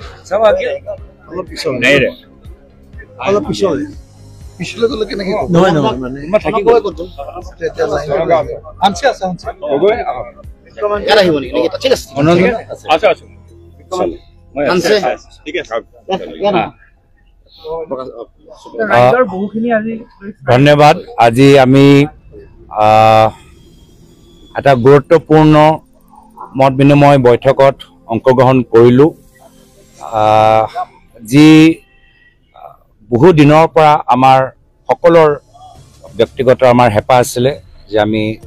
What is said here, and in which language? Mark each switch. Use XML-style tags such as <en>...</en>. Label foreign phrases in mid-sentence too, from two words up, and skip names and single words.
<hi>सब आ गया नहीं रे पिछले को लेके नहीं मैं थकी गई हमसे हो गए यार ही बोली नहीं ठीक है अच्छा अच्छा हमसे ठीक है</hi> <as>ধন্যবাদ আজি আমি এটা গুৰুত্বপূৰ্ণ মত বিনিময় বৈঠকত অংশগ্ৰহণ কৰিলো যি বহু দিনৰ পৰা আমাৰ সকলৰ ব্যক্তিগত আমাৰ হেপা আছিলে যে আমি</as>